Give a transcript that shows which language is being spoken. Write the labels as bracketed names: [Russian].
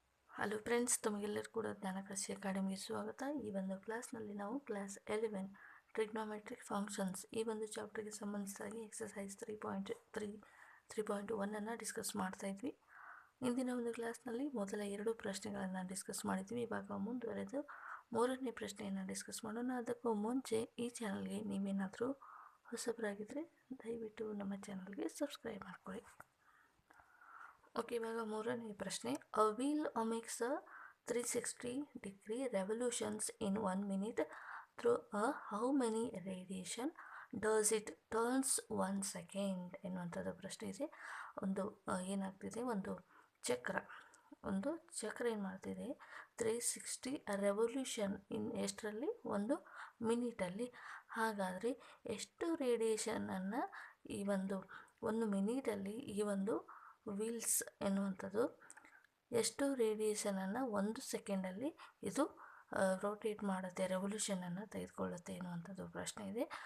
[Kannada] Hello friends, ತಮಗೆಲ್ಲರೂ ಕೂಡ ಜ್ಞಾನಕೃಷಿ ಅಕಾಡೆಮಿಗೆ ಸ್ವಾಗತ. ಈ ಒಂದು ಕ್ಲಾಸ್ನಲ್ಲಿ ನಾವು ಕ್ಲಾಸ್ 11 ಟ್ರಿಗ್ನೋಮೆಟ್ರಿಕ್ ಫಂಕ್ಷನ್ಸ್ ಈ ಒಂದು ಚಾಪ್ಟರ್ಗೆ ಸಂಬಂಧಿಸಿದಾಗಿ ಎಕ್ಸಸೈಸ್ 3.1 ಡಿಸ್ಕಸ್ ಮಾಡ್ತಾ ಇದ್ವಿ. ಇಂದಿನ ಒಂದು ಕ್ಲಾಸ್ನಲ್ಲಿ ಮೊದಲ 2 ಪ್ರಶ್ನೆಗಳನ್ನು ಡಿಸ್ಕಸ್ ಮಾಡಿದ್ವಿ. ಇವಾಗ ಮುಂದುವರೆದು 3ನೇ ಪ್ರಶ್ನೆಯನ್ನು ಡಿಸ್ಕಸ್ ಮಾಡೋಣ. ಅದಕ್ಕೂ ಮುಂಚೆ ಈ ಚಾನಲ್ಗೆ ನೀವೇನಾದರೂ ಹೊಸಬರಾಗಿದ್ದರೆ ದಯವಿಟ್ಟು ನಮ್ಮ ಚಾನಲ್ಗೆ ಸಬ್ಸ್ಕ್ರೈಬ್ ಮಾಡ್ಕೊಳ್ಳಿ. ಓಕೆ, ಇವಾಗ 3ನೇ ಪ್ರಶ್ನೆ. [English] a wheel makes 360-degree revolutions in 1 minute through how many radiation does it turns 1 second [Kannada] ಎನ್ನುವಂಥದ್ದು ಪ್ರಶ್ನೆ ಇದೆ. ಏನಾಗ್ತಿದೆ, ಒಂದು ಚಕ್ರ ಏನು ಮಾಡ್ತಿದೆ, 360 ರೆವಲ್ಯೂಷನ್ ಎಷ್ಟರಲ್ಲಿ, 1 ಮಿನಿಟಲ್ಲಿ. ಹಾಗಾದರೆ ಎಷ್ಟು ರೇಡಿಯೇಷನನ್ನು ಈ 1 ಮಿನಿಟಲ್ಲಿ ಈ ವೀಲ್ಸ್ ಎನ್ನುವಂಥದ್ದು ಎಷ್ಟು ರೇಡಿಯೇಷನನ್ನು 1 ಸೆಕೆಂಡಲ್ಲಿ ಇದು ರೋಟೇಟ್ ಮಾಡುತ್ತೆ, ರೆವಲ್ಯೂಷನನ್ನು ತೆಗೆದುಕೊಳ್ಳುತ್ತೆ ಎನ್ನುವಂಥದ್ದು ಪ್ರಶ್ನೆ ಇದೆ.